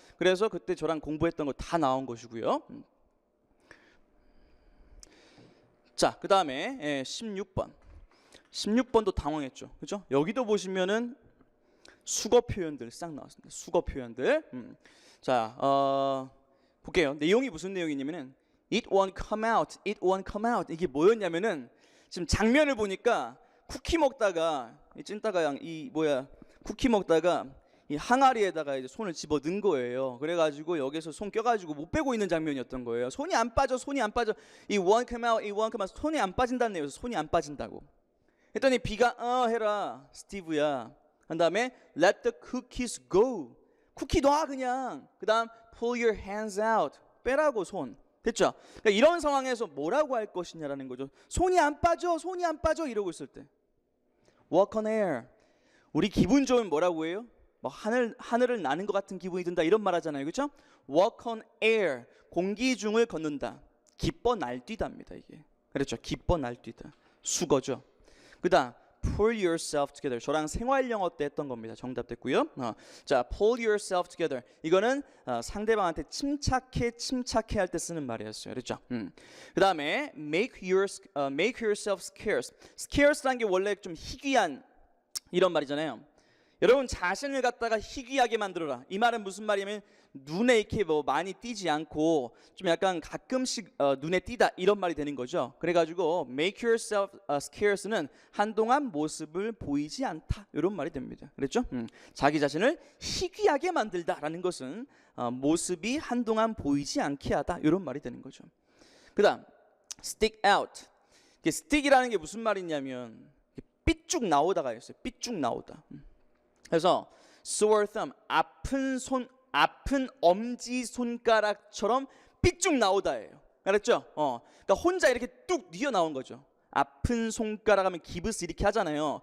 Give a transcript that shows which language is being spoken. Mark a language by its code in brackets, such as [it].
[ko] 그래서 그때 저랑 공부했던 거 다 나온 것이고요. 자, 그 다음에 16번. 16번도 당황했죠. 그죠? 여기도 보시면은 수거 표현들 싹 나왔습니다. 수거 표현들. 자, 볼게요. 내용이 무슨 내용이냐면은 [en] it won't come out, it won't come out. [ko] 이게 뭐였냐면은 지금 장면을 보니까 쿠키 먹다가 이 찐따가 쿠키 먹다가 이 항아리에다가 이제 손을 집어 넣은 거예요. 그래가지고 여기서 손 껴가지고 못 빼고 있는 장면이었던 거예요. 손이 안 빠져. [en] 이 won't come out, it won't come out. [ko] 손이 안 빠진다는 얘기예요. 손이 안 빠진다고. 했더니 B가 해라 스티브야. 한 다음에 [en] let the cookies go. [ko] 쿠키 놔 그냥. 그 다음 [en] pull your hands out. [ko] 빼라고 손. 됐죠? 그러니까 이런 상황에서 뭐라고 할 것이냐라는 거죠. 손이 안 빠져 이러고 있을 때 [en] walk on air. [ko] 우리 기분 좋으면 뭐라고 해요? 뭐 하늘을 나는 것 같은 기분이 든다 이런 말 하잖아요, 그렇죠? [en] walk on air, [ko] 공기 중을 걷는다. 기뻐 날뛰다입니다, 이게. 그렇죠? 기뻐 날뛰다. 수거죠. 그다음 [en] pull yourself together. [ko] 저랑 생활 영어 때 했던 겁니다. 정답 됐고요. [en] 자, pull yourself together. [ko] 이거는 상대방한테 침착해 할 때 쓰는 말이었어요. 그렇죠? 그다음에 [en] make yourself scarce. [ko] scarce라는 게 원래 좀 희귀한 이런 말이잖아요. 여러분 자신을 갖다가 희귀하게 만들어라. 이 말은 무슨 말이냐면 눈에 이렇게 뭐 많이 띄지 않고 좀 약간 가끔씩 눈에 띄다 이런 말이 되는 거죠. 그래가지고 [en] make yourself scarce는 [ko] 한동안 모습을 보이지 않다 이런 말이 됩니다. 그랬죠? 자기 자신을 희귀하게 만들다라는 것은 모습이 한동안 보이지 않게 하다 이런 말이 되는 거죠. 그다음 [en] stick out. [ko] stick이라는 게 무슨 말이냐면 삐쭉 나오다가 있어요. 삐쭉 나오다. 그래서 sore thumb, 아픈 엄지 손가락처럼 삐쭉 나오다예요. 알았죠? 그러니까 혼자 이렇게 뚝 뉘어 나온 거죠. 아픈 손가락 하면 기브스 이렇게 하잖아요.